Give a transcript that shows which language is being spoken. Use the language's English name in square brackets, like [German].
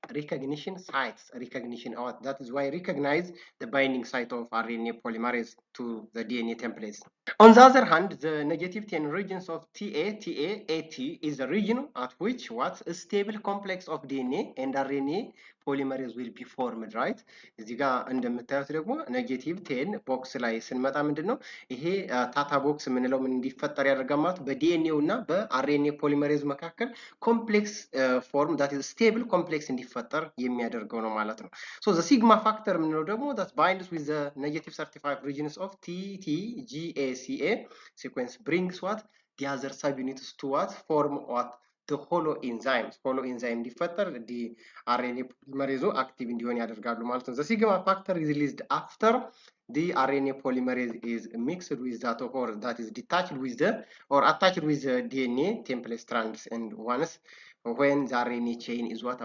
[English] Recognition sites. Recognition, that is why recognize the binding site of RNA polymerase to the DNA templates. On the other hand, the -10 regions of TATAAT is the region at which what? A stable complex of DNA and RNA polymerase will be formed, right? [Amharic] እዚህ ጋር እንደምታዩት ደግሞ -10 ቦክስ ላይ ስንመጣ ምንድነው ይሄ ታታ ቦክስ የምንለው ምን እንዲፈጠር ያደርጋል ማለት በዲኤንኤው እና በአርኤንኤ ፖሊመሬዝ መካከል ኮምፕሌክስ ፎርም [English] that is stable complex [Amharic] እንዲፈጠር የሚያደርገው ነው ማለት ነው። [English] so the sigma factor [Amharic] የምንለው ደግሞ [English] that binds with the -35 regions of TTGACA sequence brings what? the other subunits to what? form what? the holoenzymes [Amharic] እንዲፈጠር [English] the RNA polymerase active [Amharic] እንዲሆን ያደርጋሉ ማለት ነው። [English] the sigma factor is released after the RNA polymerase is mixed with that, or that is detached with the, or attached with the DNA template strands, and once when the RNA chain is what?